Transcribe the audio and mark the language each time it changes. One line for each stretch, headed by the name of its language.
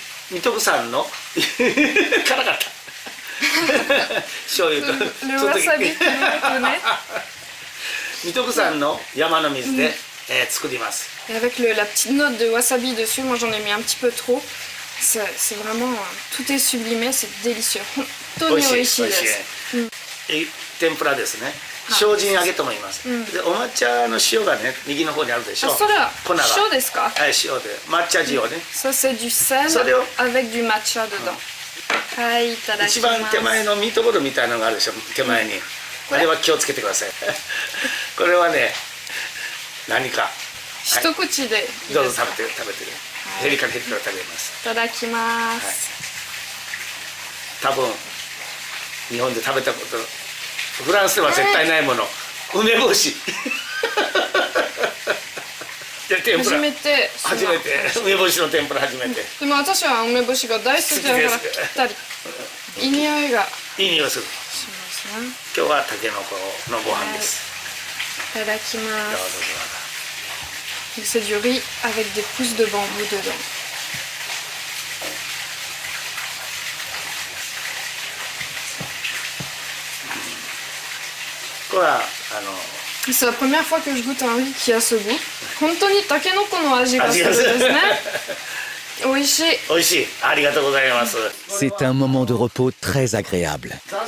Japanese: 水戸さんの辛かった醤油とわさびってね。水戸さんの山の水で、作ります。
French: Avec la petite note de wasabi dessus, moi j'en ai mis un petit peu trop. C'est vraiment, tout est sublimé, c'est délicieux.
Japanese: 本当に美味しいです。天ぷらですね。精進揚げとも言います。で、お抹茶の塩がね、右の方にあるでしょ。それは粉が。塩ですか？はい、塩で抹茶塩ね。
French: Ça c'est du sel avec du matcha dedans。
Japanese: はい、いただきます。一番手前のミートボールみたいなのがあるでしょ。手前に。あれは気をつけてください。これはね、何か。一口で。どうぞ食べて。ヘリから食べます。いただきます。多分日本で食べたこと、フランスでは絶対ないもの、梅干し。初めて梅干しの天ぷら初めて。でも私は梅干しが大好きだからぴったり。いい匂いがいい匂いする。しますね。今日はタケノコのご飯です。いただきます。
French: C'est du riz avec des pousses de bambou dedans.
Japanese: これは
French: C'est la première fois que je goûte un riz qui a ce goût.
Japanese: 本当にタケノコの味がするですね。美味しい。美味しい。ありがとうございます。
French: C'est un moment de repos très agréable.